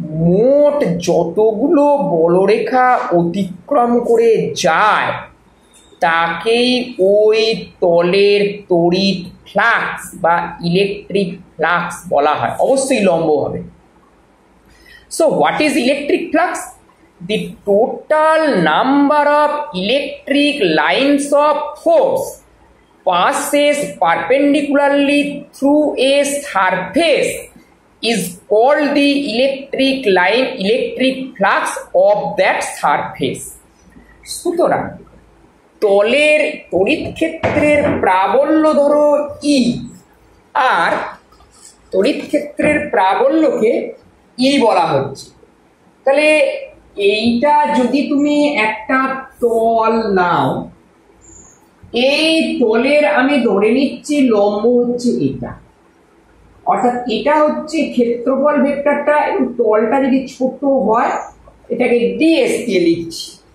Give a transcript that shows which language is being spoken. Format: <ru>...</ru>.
<bn>মোট যতগুলো বলরেখা অতিক্রম করে যায় তাকেই ওই তলের তড়িৎ ফ্লাক্স বা ইলেকট্রিক ফ্লাক্স বলা হয়। অবশ্যই লম্ব হবে।</bn> <en>So what is electric flux? The total number of electric lines of force passes perpendicularly through a surface is called the electric flux of that surface.</en> <bn>সুতরাং তলের তড়িৎ ক্ষেত্রের প্রাবল্য ধরো ই, আর তড়িৎ ক্ষেত্রের প্রাবল্যকে ই বলা হচ্ছে। তাহলে এইটা যদি তুমি একটা তল নাও, এই তলের আমি ধরে নিচ্ছি লম্ব হচ্ছে এটা, অর্থাৎ এটা হচ্ছে ক্ষেত্রফল ভেক্টরটা, এবং তলটা যদি ছোট হয় এটাকে ডিএস দিয়ে লিখছি।</bn>